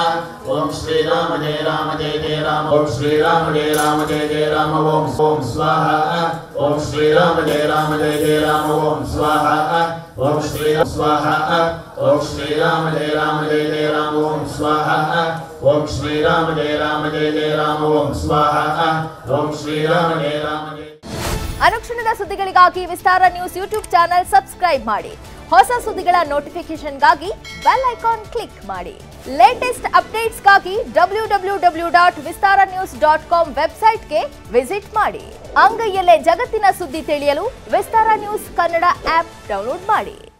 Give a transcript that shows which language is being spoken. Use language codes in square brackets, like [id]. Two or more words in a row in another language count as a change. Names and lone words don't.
[sa] ओम श्री राम जय राम ओम श्री राम जय राम ओम स्वाहा। ओम श्री राम जय राम ओम स्वाहा। ओम श्री राम स्वाहा। ओम श्री राम जय राम ओम स्वाहा। ओम श्री राम जय राम ओम स्वाहा। ओम श्री राम जय राम [kn] ಅನುಕ್ಷಣದ ಸುದ್ದಿಗಳಿಗಾಗಿ ವಿಸ್ತಾರ ನ್ಯೂಸ್ ಯೂಟ್ಯೂಬ್ ಚಾನೆಲ್ ಸಬ್ಸ್ಕ್ರೈಬ್ ಮಾಡಿ. ಹೊಸ ಸುದ್ದಿಗಳ ನೋಟಿಫಿಕೇಶನ್ಗಾಗಿ ಬೆಲ್ ಐಕಾನ್ ಕ್ಲಿಕ್ ಮಾಡಿ. ಲೇಟೆಸ್ಟ್ ಅಪ್ಡೇಟ್ಸ್ಗಾಗಿ www.vistaranews.com ವೆಬ್ಸೈಟ್ಗೆ ವಿಸಿಟ್ ಮಾಡಿ. ಅಂಗೈಯಲ್ಲೇ ಜಗತ್ತಿನ ಸುದ್ದಿ ತಿಳಿಯಲು ವಿಸ್ತಾರ ನ್ಯೂಸ್ ಕನ್ನಡ ಆಪ್ ಡೌನ್ಲೋಡ್ ಮಾಡಿ.